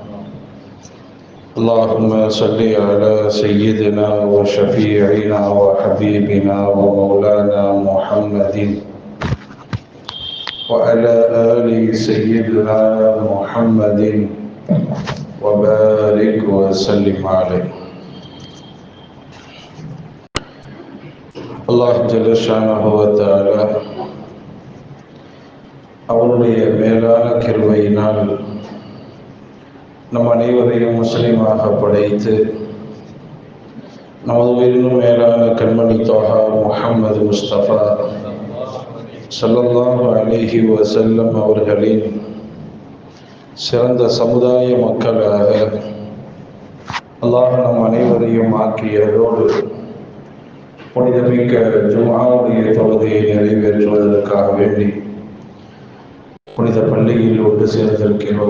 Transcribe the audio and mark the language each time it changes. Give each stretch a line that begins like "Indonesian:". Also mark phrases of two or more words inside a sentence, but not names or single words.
Arabic: اللهم صل على سيدنا وشفيعنا وحبيبنا ومولانا محمد وعلى آل سيدنا محمد وبارك وسلم عليه. الله جل شأنه وتعالى
Tamil: அவருடைய மேலான கிருபையினால் நம் அனைவரையும் முஸ்லிமாக படைத்து நமது உயிரினும் மேலான கண்மணி தோஹா முஹம்மது முஸ்தபா
Arabic: صلى الله عليه وسلم
Tamil: அவர்களின் சிறந்த சமுதாய மக்களாக அல்லாஹ் நம் அனைவரையும் ஆக்கியதோடு புனிதமிக்க ஜும்ஆவுடைய தொழுகையை நிறைவேற்றுவதற்காக வேண்டி புனித பள்ளியில் ஒன்று சேர்ந்திருக்கிறோம்.